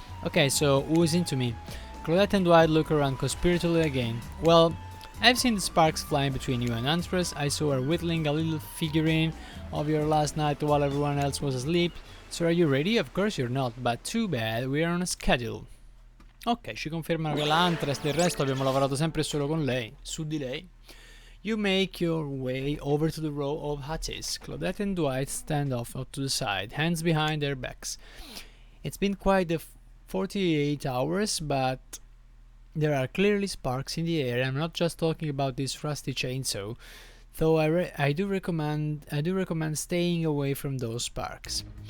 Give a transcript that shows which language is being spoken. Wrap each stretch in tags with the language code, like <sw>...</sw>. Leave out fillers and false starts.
<en>Okay, so who's into me? Claudette and Dwight look around conspiratorially again. Well, I've seen the sparks flying between you and Huntress. I saw her whittling a little figurine of your last night while everyone else was asleep. So are you ready? Of course you're not, but too bad, we're on a schedule.</en> <it>Ok, ci confermano che la Huntress del resto abbiamo lavorato sempre solo con lei, su di lei.</it> <en>You make your way over to the row of hutches. Claudette and Dwight stand off to the side, hands behind their backs. It's been quite a 48 hours, but there are clearly sparks in the air. I'm not just talking about this rusty chainsaw, though I do recommend staying away from those sparks.</en>